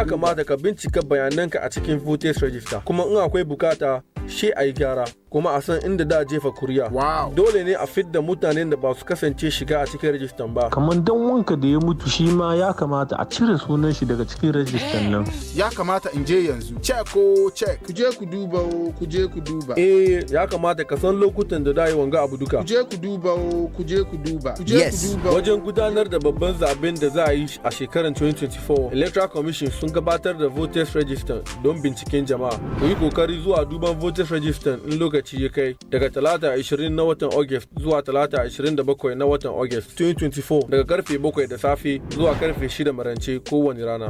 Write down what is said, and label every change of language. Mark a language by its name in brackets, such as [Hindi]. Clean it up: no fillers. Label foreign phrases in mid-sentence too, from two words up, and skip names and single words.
[Hausa] Ya kamata ka bincika bayananka a cikin [English] voters register. [Hausa] Kuma in akwai bukata, shi a yi gyara. Kuma a san inda da jefa kuriya. Wow. Dole ne a fidda mutanen da ba su kasance shiga a cikin rajistan ba. Kamar dan wanka da ya mutu shi ma ya kamata a cire sunan shi daga cikin rajistan nan. Ya kamata in je yanzu. [English] Check o check. [Hausa] Kuje ku duba o, kuje ku duba. Ya kamata ka san lokutan da dai wanga abu duka. Kuje ku duba o, kuje ku duba. Kuje ku duba. Wajen gudanar da babban zaben da za a yi a shekarar 2024, Electoral Commission sun gabatar da [English] voters register [Hausa] don binciken jama'a. Ku yi kokari zuwa duban [English] voters register [Hausa] in lokaci ya kai daga Talata 20 na watan August zuwa Talata 27 na watan August 2024 daga karfe 7 da safe zuwa karfe 6 marance kowane rana.